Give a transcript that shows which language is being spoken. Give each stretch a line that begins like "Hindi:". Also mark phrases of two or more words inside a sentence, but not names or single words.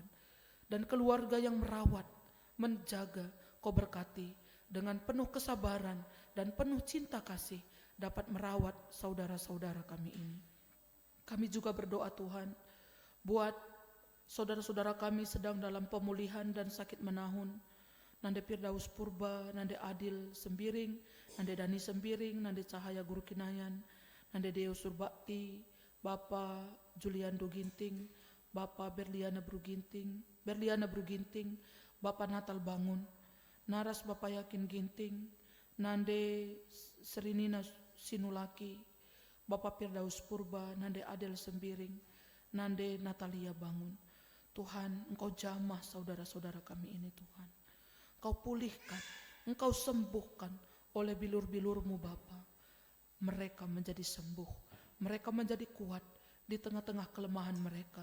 Indonesian: Dan keluarga yang merawat, menjaga, Kau berkati dengan penuh kesabaran dan penuh cinta kasih dapat merawat saudara-saudara kami ini. Kami juga berdoa Tuhan buat saudara-saudara kami sedang dalam pemulihan dan sakit menahun. Nande Firdaus Purba, Nande Adil Sembiring, Nande Dani Sembiring, Nande Cahaya Guru Kinayan, Nande Deo Surbakti, Bapak Juliando Ginting, Bapak Berliana Bruginting, Bapak Natal Bangun, Naras Bapak Yakin Ginting, Nande Serinina Sinulaki, Bapak Firdaus Purba, Nande Adel Sembiring, Nande Natalia Bangun. Tuhan, Engkau jamah saudara-saudara kami ini Tuhan. Engkau pulihkan, Engkau sembuhkan oleh bilur-bilur-Mu Bapa. Mereka menjadi sembuh. Mereka menjadi kuat di tengah-tengah kelemahan mereka.